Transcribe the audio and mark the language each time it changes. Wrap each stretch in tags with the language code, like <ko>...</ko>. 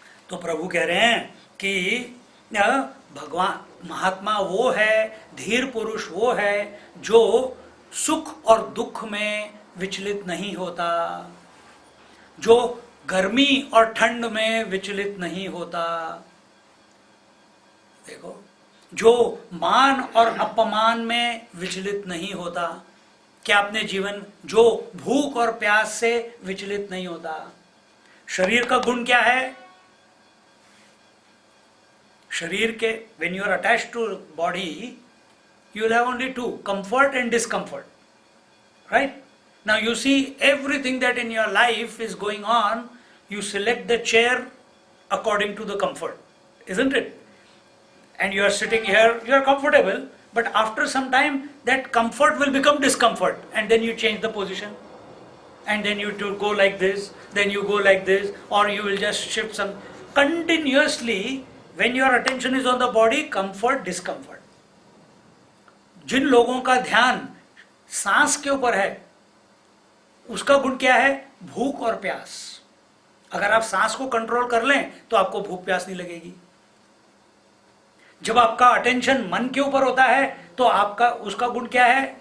<hi>तो प्रभु कह रहे हैं कि भगवान महात्मा वो है, धीर पुरुष वो है जो सुख और दुख में विचलित नहीं होता, जो गर्मी और ठंड में विचलित नहीं होता। देखो, जो मान और अपमान में विचलित नहीं होता। क्या अपने जीवन, जो भूख और प्यास से विचलित नहीं होता। शरीर का गुण क्या है? शरीर के,</hi> <en>when you are attached to body, you will have only two, comfort and discomfort. Right? Now you see everything that in your life is going on, you select the chair according to the comfort, isn't it? And you are sitting here, you are comfortable, but after some time that comfort will become discomfort, and then you change the position, and then you to go like this, then you go like this, or you will just shift some continuously. When your attention is on the body, comfort, discomfort.</en> <hi>जिन लोगों का ध्यान सांस के ऊपर है, उसका गुण क्या है? भूख और प्यास. अगर आप सांस को कंट्रोल कर लें तो आपको भूख प्यास नहीं लगेगी. जब आपका अटेंशन मन के ऊपर होता है तो आपका उसका गुण क्या है?</hi>